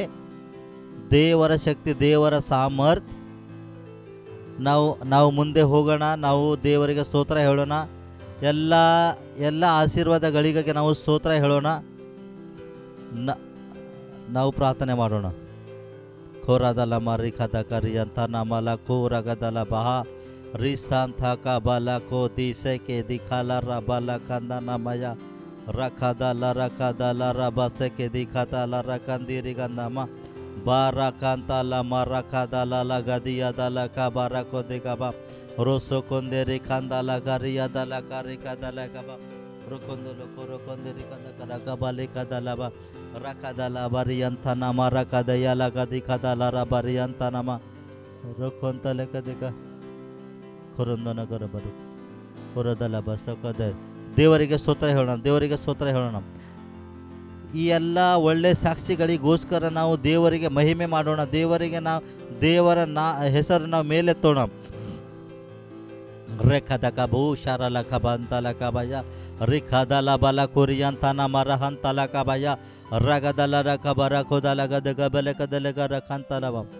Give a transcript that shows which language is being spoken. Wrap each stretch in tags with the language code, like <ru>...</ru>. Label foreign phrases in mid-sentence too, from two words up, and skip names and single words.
<kn>ದೇವರ ಶಕ್ತಿ, ದೇವರ ಸಾಮರ್ಥ್ಯ. ನಾವು ಮುಂದೆ ಹೋಗೋಣ, ನಾವು ದೇವರಿಗೆ ಸ್ತೋತ್ರ ಹೇಳೋಣ. ಎಲ್ಲ ಆಶೀರ್ವಾದಗಳಿಗಾಗಿ ನಾವು ಸ್ತೋತ್ರ ಹೇಳೋಣ. ನಾವು ಪ್ರಾರ್ಥನೆ ಮಾಡೋಣ. ಖೋರಾದಲ ಮರಿಖದ ಕರಿ ಅಂತ ನಮಲ ಖೋರಗದಲ ಬಹ ರಿಸಾಂಥ ಕಬಲ ಕೋ ದಿಸೆಕೆ ದಿಖಾಲ ಬಲ ಕಂದನಮಯ ರಖದಲ ರಬಸೆಕೆ ದಿಖತಲ ರಕಂದಿರಿ ಗಂದಮ ಬಾರ ಕಾಂತಲ ಮರಖದಲ ಗದಿಯದಲ ಕಬರ ಕೊದಿಗಬ ರೋಸೋ ಕೊಂದೇರಿ ಕಂದಲ ಗರಿಯದಲ ಕರಿಕದಲ ಗಬ ರುಕೊಂದಲು ಕೊರಕೊಂದಿರಿ ಕದ ಕರಗಬಲಿ ಕದಲಬ ರಖದಲ ಬರಿಯಂತ ನಮ ರಖದಯಲ ಗದಿ ಕದಲರ ಬರಿಯಂತ ನಮ ರೊಕ್ಕೊಂತಲೆ ಕದಿಗ ಕೊರೊಂದನ ಗರಬರು ಕೊರದಲ ಬಸಕದ. ದೇವರಿಗೆ ಸ್ತೋತ್ರ ಹೇಳೋಣ. ಈ ಎಲ್ಲ ಒಳ್ಳೆ ಸಾಕ್ಷಿಗಳಿಗೋಸ್ಕರ ನಾವು ದೇವರಿಗೆ ಮಹಿಮೆ ಮಾಡೋಣ. ದೇವರ ಹೆಸರು ನಾವು ಮೇಲೆತ್ತೋಣ. ರೇಖದ ಭೂಷಾರಲ ಕಬಂತಲ ಕಬಯ ರಿಖದಲ ಬಲ ಕುರಿಯಂತನ ಮರಹಂತಲ ಕಬಯ ರಗದಲ ರಕಬರ ಖುದಲ ಗದಗ ಬೆಲಕದಲಗ ರಖಂತಲವ.</kn>